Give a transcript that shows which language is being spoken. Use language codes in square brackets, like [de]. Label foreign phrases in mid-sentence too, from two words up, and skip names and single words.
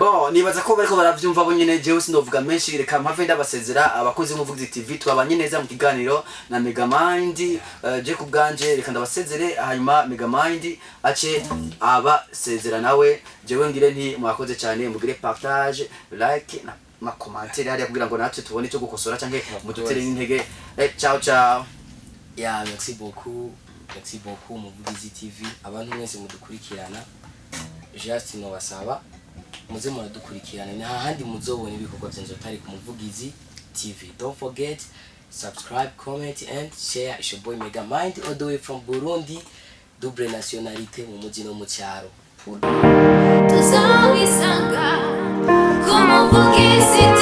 [rn] Bo nibaza ko bariko baravyumva bo nyene jewe sindovuga menshi reka mpave ndabasezera abakozi b'umuvugizi TV twabanye neza mu kiganiro na Megamind je kubganje reka ndabasezere hanyuma Megamind ace abasezera nawe jewe ngire nti mwakoze cyane mugire [en] partage like [rn] na commentaire hariya kugira ngo natwe tubone cyo gukosora canke mudutere n'intege [it] ciao ciao. [rn] Ya [fr] merci beaucoup [rn] umuvugizi TV abantu mwese mudukurikirana just no basaba muze muradukurikirana ni hahandi muzobona ibikorwa byanje tari ku muvugizi TV. [en] Don't forget subscribe, comment and share. It's your boy Megamind all the way from Burundi, [fr] double nationalité [rn] mu muji no mu cyaro. Tuzawisanga kumuvugizi